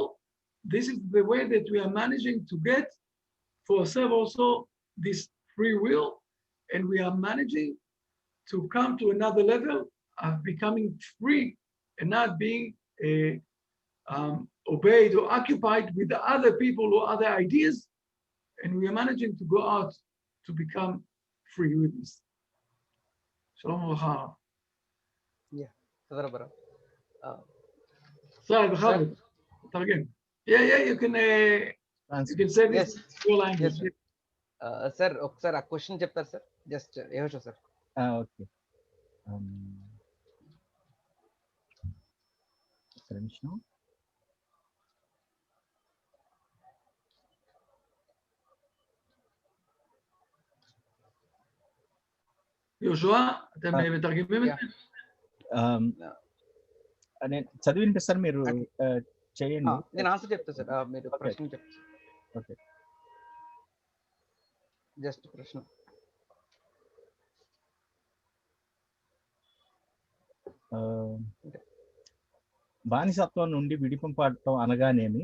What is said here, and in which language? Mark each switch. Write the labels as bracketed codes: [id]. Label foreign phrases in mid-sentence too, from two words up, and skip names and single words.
[en] This is the way that we are managing to get for ourselves also this free will, and we are managing to come to another level of becoming free and not being obeyed or occupied with the other people or other ideas, and we are managing to go out to become free with this. [he] שלום עליכם. Yeah, תודה רבה. Sorry, בכבוד. תרגם. [en] Yeah, you can say this in your language. [te] సార్ ఒకసారి ఆ క్వశ్చన్ చెప్తారు సార్, జస్ట్ యెహోషువ సార్. ఓకే, ఒక నిమిషం. [he] יהושע, אתם מתרגמים את זה? [te] నేను చదివి వినిపిస్తాను, మీరు చేయండి. నేను ఆన్సర్ చెప్తా సార్, మీరు ప్రశ్న చెప్తారు. ఓకే, జస్ట్ ప్రశ్న. బానిసత్వం నుండి విడిపింపడం అనగానేమి?